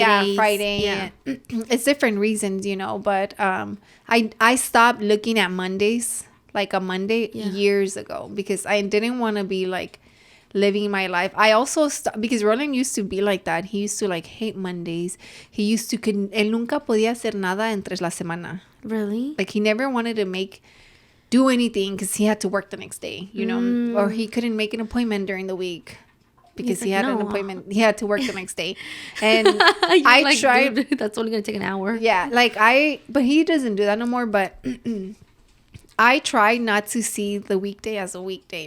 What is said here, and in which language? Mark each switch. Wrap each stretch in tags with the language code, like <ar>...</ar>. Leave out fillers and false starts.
<en>Yeah, Friday. Yeah, it's different reasons, But I stopped looking at Mondays like a Monday years ago because I didn't want to be like living my life. I also because Roland used to be like that. He used to like hate Mondays. He used to</en> <es>él nunca podía hacer nada entre la semana.</es> <en>Really? Like he never wanted to do anything because he had to work the next day, or he couldn't make an appointment during the week because he had an appointment. He had to work the next day. And I like, tried. Dude, that's only going to take an hour. Yeah. Like but he doesn't do that no more. But I try not to see the weekday as a weekday.</en>